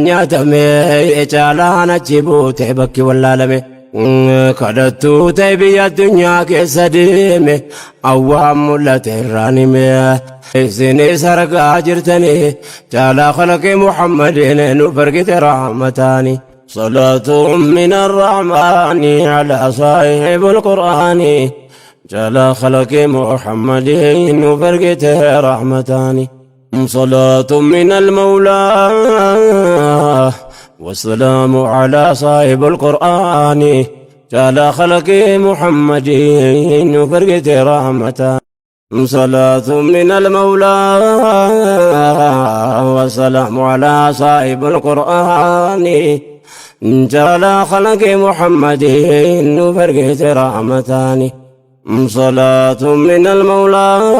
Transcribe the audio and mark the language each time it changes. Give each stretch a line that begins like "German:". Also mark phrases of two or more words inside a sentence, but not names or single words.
Oromo: nyaatame caalaan achi buute bakki wallaalame kadhattuu ta'e biyya addunyaa keessa deeme awwaan mul'ate irraan hime isinis argaa jirtani jaalaa
Arabic: خلق محمد
Oromo: nuuf ergite raamataani
Arabic: صلاة من الرحمن على صاحب القرآن جل خلق محمد وفرقته رحمتان صلاة من المولى والسلام على صاحب القرآن جل خلق محمد وفرقته رحمتان صلاة من المولى والسلام على صاحب القرآن جعل خلق محمد وفرقت رحمتان صلاة من المولى